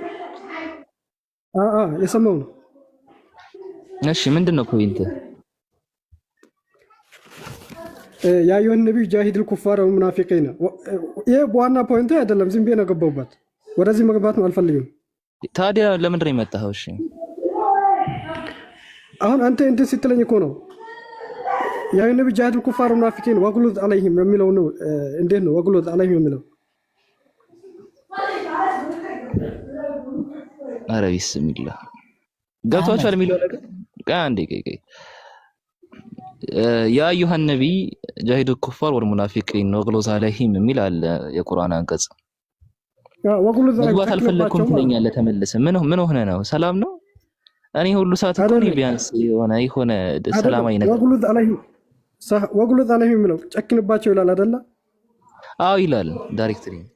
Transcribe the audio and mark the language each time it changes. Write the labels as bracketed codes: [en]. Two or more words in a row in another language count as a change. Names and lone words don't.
[am] የሰማው ነው እሺ ምንድነው ፖይንት [ar] يا أيها النبي جاهد الكفار والمنافقين [am] ይሄ በዋና ፖይንቱ አይደለም ዝም ብዬ ነው ገባሁበት ወደዚህ መግባት ነው አልፈልግም ታዲያ ለምንድን ነው የመጣኸው እሺ አሁን አንተ እንትን ስትለኝ እኮ ነው [ar] يا أيها النبي جاهد الكفار والمنافقين وغلظ عليهم [am] የሚለው ነው እንዴት ነው [ar] وغلظ عليهم [am] የሚለው ኧረ ቢስሚላህ ገብቷችኋል የሚለው ነገር አንዴ [ar] يا أيها النبي جاهد الكفار والمنافقين وغلظ عليهم [am] የሚል አለ የቁርአን አንቀጽ መግባት አልፈለኩም ትለኛለህ ተመልሰህ ምን ሆነ ነው ሰላም ነው እኔ ሁሉ ሰዓት እኮ ነው ቢያንስ የሆነ ሰላማዊ ነገር [ar] وغلظ عليهم [am] የሚለው ጨክንባቸው ይላል አይደለ አዎ ይላል ዳይሬክትሊ